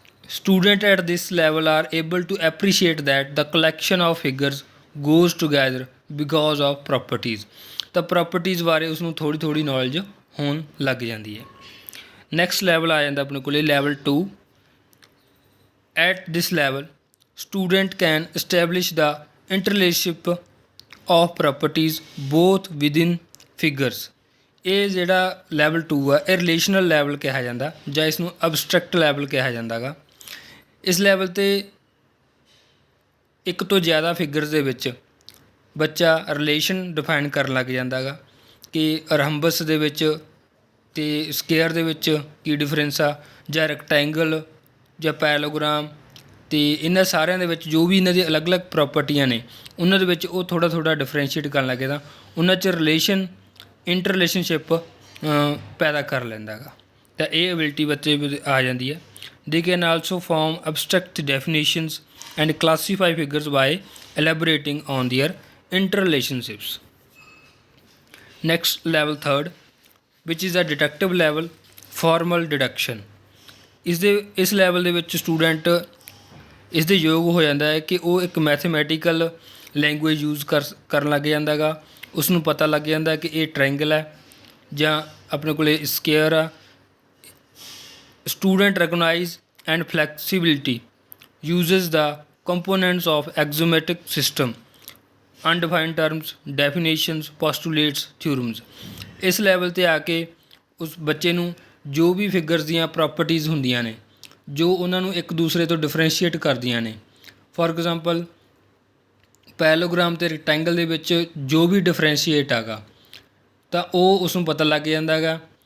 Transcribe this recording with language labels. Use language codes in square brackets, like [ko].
[en] Students at this level are able to appreciate that the collection of figures goes together because of properties। [pa] ਤਾਂ properties ਬਾਰੇ ਉਸਨੂੰ ਥੋੜ੍ਹੀ ਥੋੜ੍ਹੀ knowledge ਹੋਣ ਲੱਗ ਜਾਂਦੀ ਹੈ। ਨੈਕਸਟ ਲੈਵਲ ਆ ਜਾਂਦਾ ਆਪਣੇ ਕੋਲੇ level 2। [en] At this level, student can establish the interrelationship of properties both within figures। [pa] ਇਹ ਜਿਹੜਾ ਲੈਵਲ 2 ਆ ਇਹ ਰਿਲੇਸ਼ਨਲ ਲੈਵਲ ਕਿਹਾ ਜਾਂਦਾ ਜਾਂ ਇਸ ਨੂੰ ਅਬਸਟਰੈਕਟ ਲੈਵਲ ਕਿਹਾ ਜਾਂਦਾ ਗਾ। ਇਸ ਲੈਵਲ 'ਤੇ ਇੱਕ ਤੋਂ ਜ਼ਿਆਦਾ ਫਿਗਰਸ ਦੇ ਵਿੱਚ ਬੱਚਾ ਰਿਲੇਸ਼ਨ ਡਿਫਾਈਨ ਕਰਨ ਲੱਗ ਜਾਂਦਾ ਗਾ ਕਿ ਰੰਬਸ ਦੇ ਵਿੱਚ ਅਤੇ ਸਕੇਅਰ ਦੇ ਵਿੱਚ ਕੀ ਡਿਫਰੈਂਸ ਆ, ਜਾਂ ਰੈਕਟੈਂਗਲ ਜਾਂ ਪੈਰਲੋਗ੍ਰਾਮ, ਅਤੇ ਇਹਨਾਂ ਸਾਰਿਆਂ ਦੇ ਵਿੱਚ ਜੋ ਵੀ ਇਹਨਾਂ ਦੀ ਅਲੱਗ-ਅਲੱਗ ਪ੍ਰੋਪਰਟੀਆਂ ਨੇ ਉਹਨਾਂ ਦੇ ਵਿੱਚ ਉਹ ਥੋੜ੍ਹਾ ਥੋੜ੍ਹਾ ਡਿਫਰੈਂਸ਼ੀਏਟ ਕਰਨ ਲੱਗ ਜਾਂਦਾ। ਉਹਨਾਂ 'ਚ ਇੰਟਰ ਰਿਲੇਸ਼ਨਸ਼ਿਪ ਪੈਦਾ ਕਰ ਲੈਂਦਾ ਗਾ। ਤਾਂ ਇਹ ਐਬਿਲਿਟੀ ਬੱਚੇ ਵਿੱਚ ਆ ਜਾਂਦੀ ਹੈ। [en] They can also form abstract definitions and classify figures by elaborating on their interrelationships। Next level 3rd, which is a deductive level, formal deduction। [pa] ਇਸ ਲੈਵਲ ਦੇ ਵਿੱਚ ਸਟੂਡੈਂਟ ਇਸ ਦੇ ਯੋਗ ਹੋ ਜਾਂਦਾ ਹੈ ਕਿ ਉਹ ਇੱਕ ਮੈਥਮੈਟੀਕਲ ਲੈਂਗੁਏਜ ਯੂਜ਼ ਕਰਨ ਲੱਗ ਜਾਂਦਾ ਗਾ। ਉਸ ਨੂੰ ਪਤਾ ਲੱਗ ਜਾਂਦਾ ਕਿ ਇਹ ਟ੍ਰਾਇੰਗਲ ਹੈ ਜਾਂ ਆਪਣੇ ਕੋਲ ਸਕੇਅਰ ਆ। [en] Student recognize and flexibility uses the components of axiomatic system, undefined terms, definitions, postulates, theorems। [pa] ਇਸ ਲੈਵਲ 'ਤੇ ਆ ਕੇ ਉਸ ਬੱਚੇ ਨੂੰ ਜੋ ਵੀ ਫਿਗਰਸ ਦੀਆਂ ਪ੍ਰੋਪਰਟੀਜ਼ ਹੁੰਦੀਆਂ ਨੇ ਜੋ ਉਹਨਾਂ ਨੂੰ ਇੱਕ ਦੂਸਰੇ ਤੋਂ ਡਿਫਰੈਂਸ਼ੀਏਟ ਕਰਦੀਆਂ ਨੇ, ਫੋਰ ਐਗਜ਼ਾਮਪਲ ਪੈਰਲੋਗ੍ਰਾਮ ਅਤੇ ਰੈਕਟੈਂਗਲ ਦੇ ਵਿੱਚ ਜੋ ਵੀ ਡਿਫਰੈਂਸ਼ੀਏਟ ਹੈਗਾ ਤਾਂ ਉਹ ਉਸ ਨੂੰ ਪਤਾ ਲੱਗ ਜਾਂਦਾ ਗਾ।